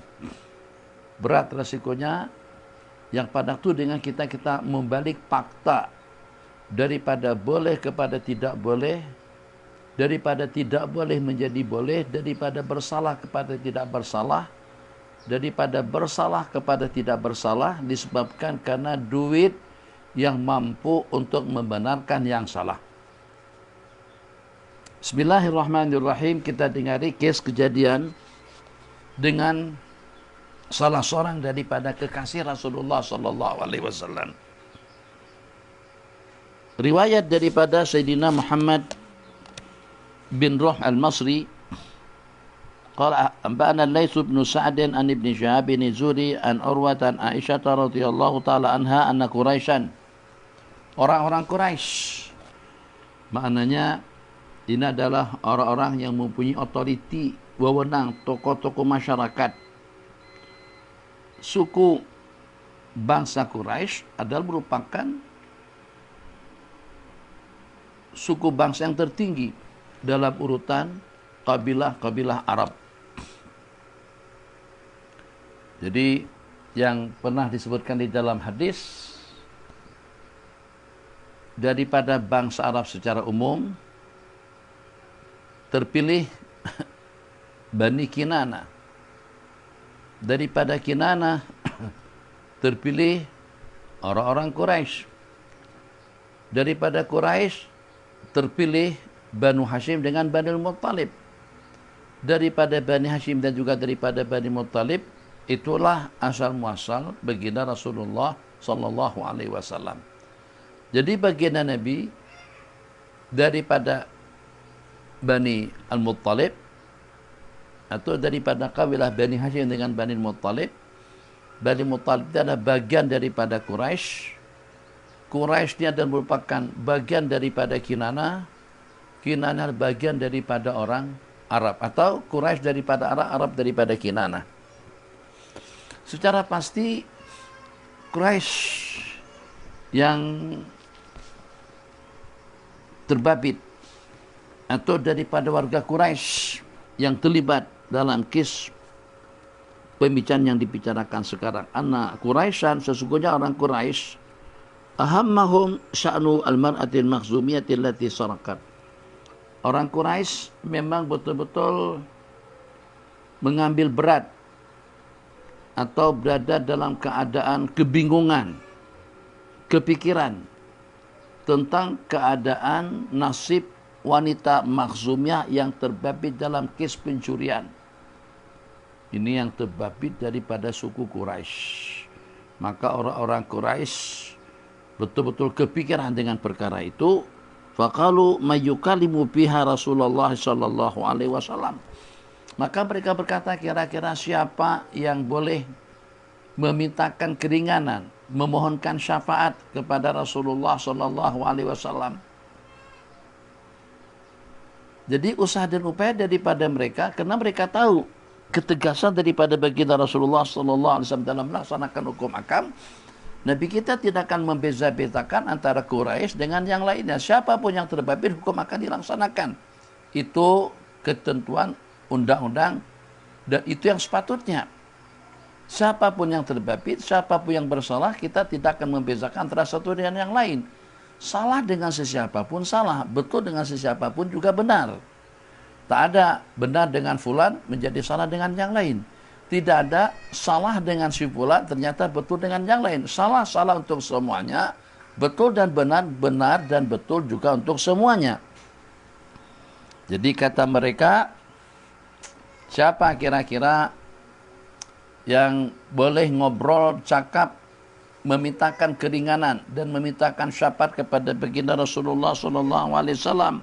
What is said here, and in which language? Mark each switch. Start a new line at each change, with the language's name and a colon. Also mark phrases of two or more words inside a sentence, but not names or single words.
Malay: Berat resikonya yang pada itu dengan kita membalik fakta daripada boleh kepada tidak boleh, daripada tidak boleh menjadi boleh, daripada bersalah kepada tidak bersalah, daripada bersalah kepada tidak bersalah, disebabkan karena duit yang mampu untuk membenarkan yang salah.
Arabic: Bismillahirrahmanirrahim.
Malay: Kita dengari kes kejadian dengan salah seorang daripada kekasih Rasulullah
Arabic: صلى الله عليه وسلم.
Malay: Riwayat daripada
Arabic: سيدنا محمد بن رمح المصري قال أنبأنا ليث بن سعد عن ابن شهاب الزهري عن عروة عن عائشة رضي الله تعالى عنها أن قريشا
Malay: orang-orang Quraisy. Maknanya ini adalah orang-orang yang mempunyai otoriti, wewenang, tokoh-tokoh masyarakat. Suku bangsa Quraisy adalah merupakan suku bangsa yang tertinggi dalam urutan kabilah-kabilah Arab. Jadi yang pernah disebutkan di dalam hadis, daripada bangsa Arab secara umum terpilih Bani Kinana. Daripada Kinana terpilih orang-orang Quraisy. Daripada Quraisy terpilih Banu Hashim dengan Bani Muttalib. Daripada Bani Hashim dan juga daripada Bani Muttalib, itulah asal muasal baginda Rasulullah
Arabic: صلى الله عليه وسلم.
Malay: Jadi baginda Nabi daripada Bani Al-Muttalib atau daripada kabilah Bani Hashim dengan Bani Muttalib. Bani Muttalib itu adalah bagian daripada Quraisy. Quraisy ini adalah merupakan bagian daripada Kinana. Kinana bagian daripada orang Arab, atau Quraisy daripada Arab, Arab daripada Kinana. Secara pasti Quraisy yang terbabit atau daripada warga Quraisy yang terlibat dalam kisah pembicaraan yang dibicarakan sekarang.
Arabic: أن قريشا,
Malay: sesungguhnya orang Quraisy,
Arabic: أهمهم شأن المرأة المخزومية التي سرقت.
Malay: Orang Quraisy memang betul-betul mengambil berat atau berada dalam keadaan kebingungan, kepikiran tentang keadaan nasib wanita makhzumiyah yang terbabit dalam kes pencurian. Ini yang terbabit daripada suku Quraisy. Maka orang-orang Quraisy betul-betul kepikiran dengan perkara itu.
Arabic: فقالوا من يكلم فيها رسول الله صلى الله عليه وسلم.
Malay: Maka mereka berkata, kira-kira siapa yang boleh memintakan keringanan, memohonkan syafaat kepada Rasulullah
Arabic: صلى الله عليه وسلم.
Malay: Jadi usaha dan upaya daripada mereka, karena mereka tahu ketegasan daripada baginda Rasulullah
Arabic: صلى الله عليه وسلم
Malay: dalam melaksanakan hukum akam. Nabi kita tidak akan membeza-bezakan antara Quraisy dengan yang lainnya. Siapapun yang terbabit, hukum akan dilaksanakan. Itu ketentuan undang-undang dan itu yang sepatutnya. Siapapun yang terbabit, siapapun yang bersalah, kita tidak akan membezakan antara satu dengan yang lain. Salah dengan sesiapapun salah, betul dengan sesiapapun juga benar. Tak ada benar dengan fulan menjadi salah dengan yang lain. Tidak ada salah dengan si fulan ternyata betul dengan yang lain. Salah untuk semuanya, betul dan benar, benar dan betul juga untuk semuanya. Jadi kata mereka, siapa kira-kira yang boleh ngobrol, cakap, memintakan keringanan dan memintakan syafaat kepada baginda Rasulullah SAW.